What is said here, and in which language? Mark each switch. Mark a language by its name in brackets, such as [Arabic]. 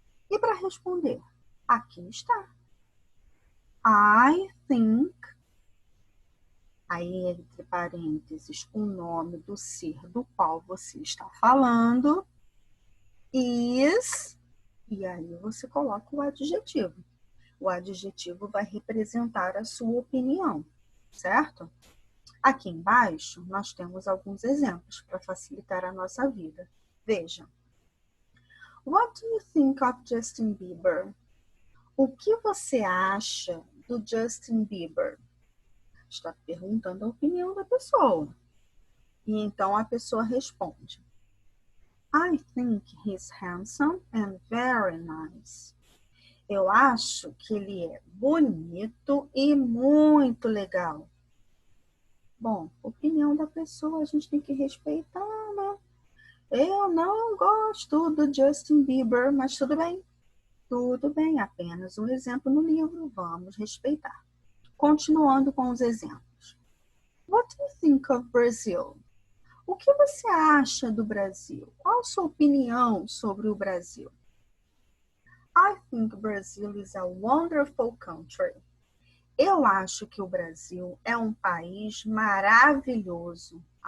[Portuguese] E para responder, aqui está. [English] I think, [Portuguese] aí entre parênteses, o nome do ser do qual você está falando, is, e aí você coloca o adjetivo. O adjetivo vai representar a sua opinião, certo? Aqui embaixo, nós temos alguns exemplos para facilitar a nossa vida. Veja. [English] What do you think of Justin Bieber? [Portuguese] O que você acha do Justin Bieber? Está perguntando a opinião da pessoa. E então a pessoa responde. [English] I think he's handsome and very nice. [Portuguese] Eu acho que ele é bonito e muito legal. Bom, opinião da pessoa a gente tem que respeitar, né? Eu não gosto do Justin Bieber, mas tudo bem. Tudo bem, apenas um exemplo no livro, vamos respeitar. Continuando com os exemplos. [English] What do you think of Brazil? [Portuguese] O que você acha do Brasil? Qual a sua opinião sobre o Brasil? [English] I think Brazil is a wonderful country. [Portuguese] Eu acho que o Brasil é um país maravilhoso.